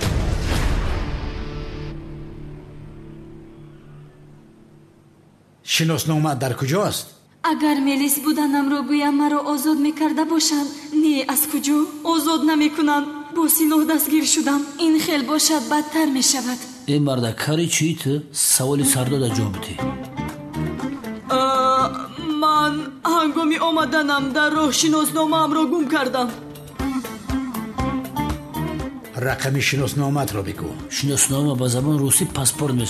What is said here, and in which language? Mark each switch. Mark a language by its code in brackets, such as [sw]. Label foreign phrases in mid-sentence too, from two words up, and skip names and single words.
[tg] шиноснома дар куҷост? агар мелис буданамро гӯям маро озод мекарда бошанд, не аз куҷо озод намекунанд. бо силоҳ дастгир шудам. ин хел бошад бадтар мешавад. [fa] این مرد کاری چی تو؟ سوالی سرداد جواب بده. من هنگامی آمدنم در راه شناسنامه‌ام را گم کردم. رقم شناسنامه‌ات را بگو. شناسنامه با زبان روسی پاسپورت میشه.